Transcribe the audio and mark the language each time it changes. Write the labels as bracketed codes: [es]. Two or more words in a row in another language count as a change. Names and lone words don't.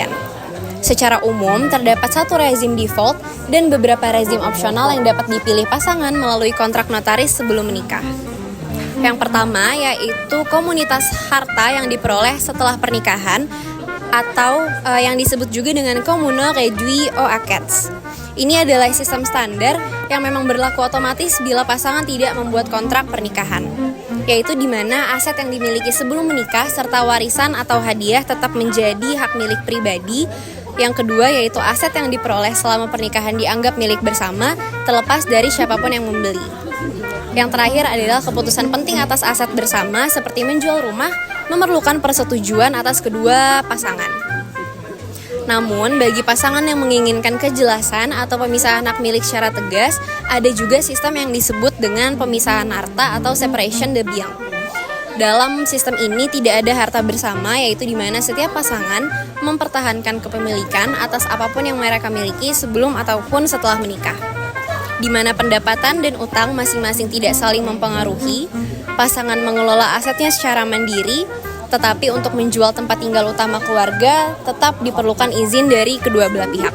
[id] Secara umum, terdapat satu rezim default dan beberapa rezim opsional yang dapat dipilih pasangan melalui kontrak notaris sebelum menikah. Yang pertama yaitu komunitas harta yang diperoleh setelah pernikahan atau yang disebut juga dengan [fr] communaux réduits aux acquêts. [id] Ini adalah sistem standar yang memang berlaku otomatis bila pasangan tidak membuat kontrak pernikahan, yaitu di mana aset yang dimiliki sebelum menikah serta warisan atau hadiah tetap menjadi hak milik pribadi Yang kedua yaitu aset yang diperoleh selama pernikahan dianggap milik bersama terlepas dari siapapun yang membeli. Yang terakhir adalah keputusan penting atas aset bersama seperti menjual rumah memerlukan persetujuan atas kedua pasangan. Namun, bagi pasangan yang menginginkan kejelasan atau pemisahan hak milik secara tegas, ada juga sistem yang disebut dengan pemisahan harta atau [fr] separation de biens. [id] Dalam sistem ini tidak ada harta bersama, yaitu di mana setiap pasangan mempertahankan kepemilikan atas apapun yang mereka miliki sebelum ataupun setelah menikah. Di mana pendapatan dan utang masing-masing tidak saling mempengaruhi, pasangan mengelola asetnya secara mandiri, tetapi untuk menjual tempat tinggal utama keluarga tetap diperlukan izin dari kedua belah pihak.